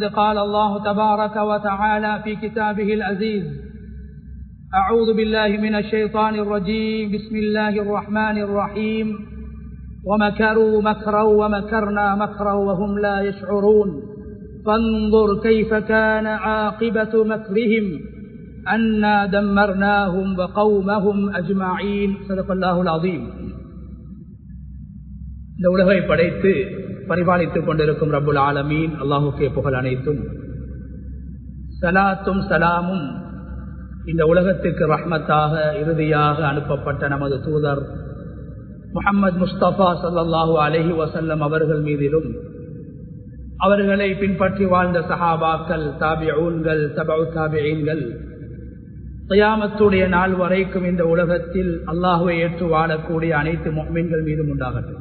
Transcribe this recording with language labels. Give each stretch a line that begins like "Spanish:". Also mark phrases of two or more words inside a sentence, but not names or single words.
Arabic: قال الله تبارك وتعالى في كتابه العزيز: أعوذ بالله من الشيطان الرجيم، بسم الله الرحمن الرحيم: ومكروا مكرا ومكرنا مكرا وهم لا يشعرون فانظر كيف كان عاقبة مكرهم أنا دمرناهم وقومهم أجمعين. صدق الله العظيم.
Tamil: இந்த உலகை படைத்து பரிபாலித்துக் கொண்டிருக்கும்
Arabic: رب العالمين
Tamil: அல்லாஹுக்கே புகழ் அனைத்தும். சலாத்தும் சலாமும் இந்த உலகத்திற்கு ரஹ்மத்தாக இறுதியாக அனுப்பப்பட்ட நமது தூதர் முஹம்மது முஸ்தபா
Arabic: صلى الله عليه وسلم
Tamil: அவர்கள் மீதிலும், அவர்களை பின்பற்றி வாழ்ந்த சஹாபாக்கள், தாபிஊன்கள், தபஉ தாபிஈன்கள், கியாமத்துடைய நாள் வரைக்கும் இந்த உலகத்தில் அல்லாஹ்வை ஏற்று வாழக்கூடிய அனைத்து முஃமின்கள் மீதும் உண்டாகட்டும்.